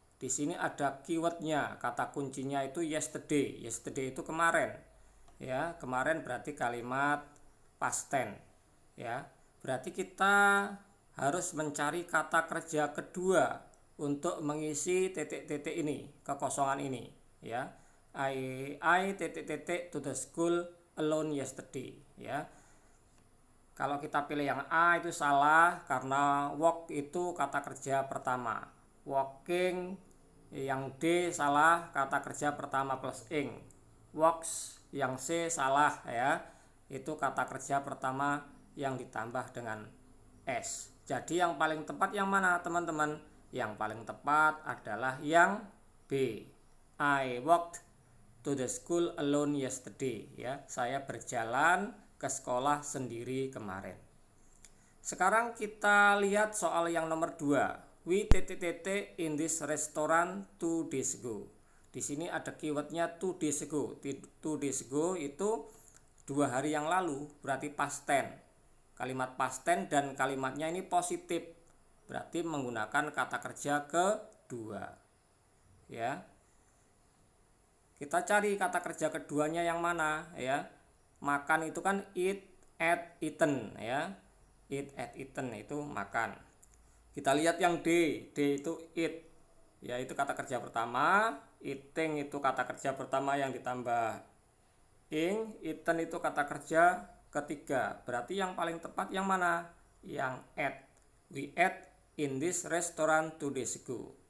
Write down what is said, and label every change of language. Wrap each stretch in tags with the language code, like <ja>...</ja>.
<id>Di sini ada keywordnya, kata kuncinya itu yesterday. Yesterday itu kemarin. Ya, kemarin berarti kalimat past tense. Ya, berarti kita harus mencari kata kerja kedua untuk mengisi titik-titik ini, kekosongan ini.</id> <en>Ya, I to the school alone yesterday. Ya.</en> <id>Kalau kita pilih yang A itu salah karena walk itu kata kerja pertama. Walking yang D salah, kata kerja pertama plus ing. Walks yang C salah ya. Itu kata kerja pertama yang ditambah dengan S. Jadi yang paling tepat yang mana teman-teman? Yang paling tepat adalah yang B.</id> <en>I walked to the school alone yesterday ya.</en> <id>Saya berjalan ke sekolah sendiri kemarin. Sekarang kita lihat soal yang nomor 2.</id> <en>We in this restaurant 2 days ago.</en> <id>Di sini ada keywordnya 2 days ago. 2 days ago itu 2 hari yang lalu, berarti past tense. Kalimat past tense dan kalimatnya ini positif, berarti menggunakan kata kerja kedua. Ya. Kita cari kata kerja keduanya yang mana ya. Makan itu kan eat, ate, eaten ya. Eat, ate, eaten itu makan. Kita lihat yang D. D itu eat. Ya, itu kata kerja pertama. Eating itu kata kerja pertama yang ditambah ing. Eaten itu kata kerja ketiga. Berarti yang paling tepat yang mana? Yang ate.</id> <en>We ate in this restaurant 2 days ago.</en>